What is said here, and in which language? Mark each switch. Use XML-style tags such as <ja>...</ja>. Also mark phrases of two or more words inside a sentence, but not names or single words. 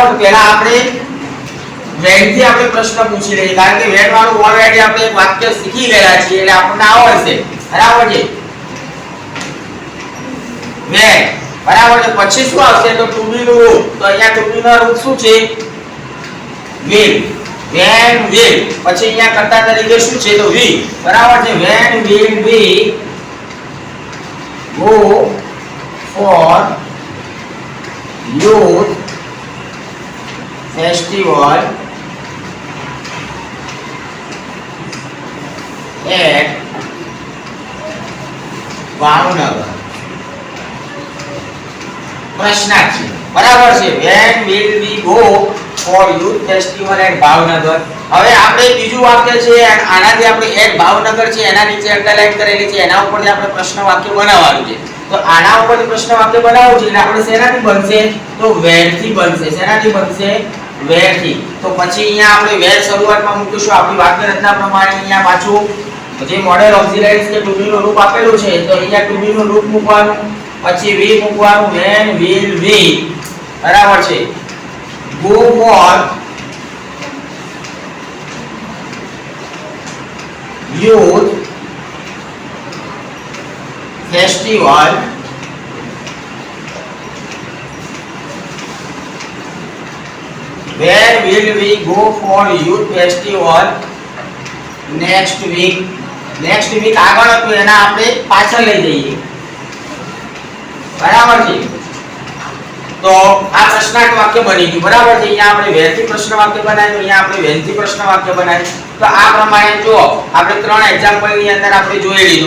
<gu>તો પહેલા આપણે વેરથી આપણે પ્રશ્ન પૂછી લઈએ કારણ કે વેર વાળું ઓલરેડી આપણે એક વાક્ય શીખી ગયા છીએ એટલે આપણને આવડશે બરાબર છે. વેર બરાબર છે. પછી શું આવશે તો</gu> <en>to be</en> <gu>નું રૂપ. તો અહીંયા</gu> <en>to be</en> <gu>નું રૂપ શું છે will.</gu> <en>when will</en> <gu>પછી અહીંયા કર્તા તરીકે શું છે તો we બરાબર છે.</gu> <en>when will we go for youth festival at ભાવનગર</en> <gu>પ્રશ્નાર્થ છે બરાબર છે.</gu> <en>when will we go for youth festival at ભાવનગર.</en> <gu>હવે આપણે બીજું વાક્ય છે આનાથી આપણે એટ ભાવનગર છે એના નીચે અંડરલાઈન કરેલી છે એના ઉપરથી આપણે પ્રશ્ન વાક્ય બનાવવાનું છે. તો આના ઉપરથી પ્રશ્ન વાક્ય બનાવવું છે એટલે આપણે શેનાથી બનશે તો where થી બનશે. શેનાથી બનશે where થી. તો પછી અહીંયા આપણે where શરૂઆતમાં મૂકીશું આપણી વાક્ય રચના પ્રમાણે. અહીંયા પાછું જે</gu> <en>modal auxiliaries</en> <gu>કે</gu> <en>to be</en> <gu>નું રૂપ આપેલું છે તો અહીંયા</gu> <en>to be</en> <gu>નું રૂપ મૂકવાનું પછી we મૂકવાનું</gu> <en>when will we</en> <gu>બરાબર છે</gu> <en>go for youth festival where will we go for youth festival next week. next week</en> <gu>આગળ હતું એના આપણે પાછળ લઈ જઈએ બરાબર છે. તો આ પ્રશ્નાર્થ વાક્ય બની ગયું બરાબર છે. અહીંયા આપણે where થી પ્રશ્ન વાક્ય બનાવ્યું અહીંયા આપણે when થી પ્રશ્ન વાક્ય બનાવ્યું. તો આ પ્રમાણે જો આપણે ત્રણ એક્ઝામ્પલ ની અંદર આપણે જોઈ લીધું.</gu>